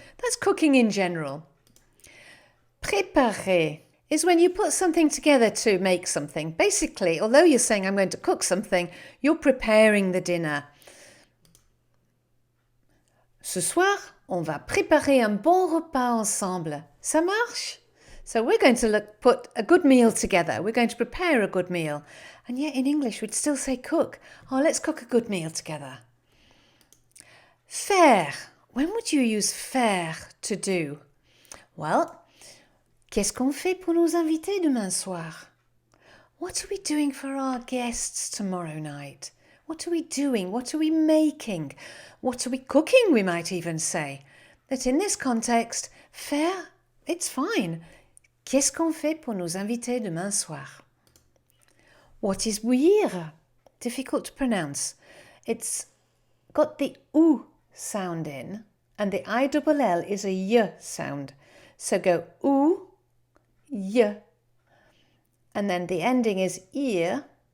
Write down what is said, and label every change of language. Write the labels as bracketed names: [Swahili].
[English] That's cooking in general. Préparer is when you put something together to make something. Basically, although you're saying I'm going to cook something, you're preparing the dinner. [French] Ce soir, on va préparer un bon repas ensemble. Ça marche? [English] So we're going to put a good meal together. We're going to prepare a good meal. And yet in English, we'd still say cook. Oh, let's cook a good meal together. Faire. When would you use faire to do? [French] Well, qu'est-ce qu'on fait pour nos invités demain soir? [English] What are we doing for our guests tomorrow night? What are we doing? What are we making? What are we cooking, we might even say? That in this context, faire, it's fine. [French] Qu'est-ce qu'on fait pour nos invités demain soir? [English] What is bouillir? Difficult to pronounce. It's got the ou sound in, and the I-double-L is a y sound. So go ou, y. And then the ending is ear.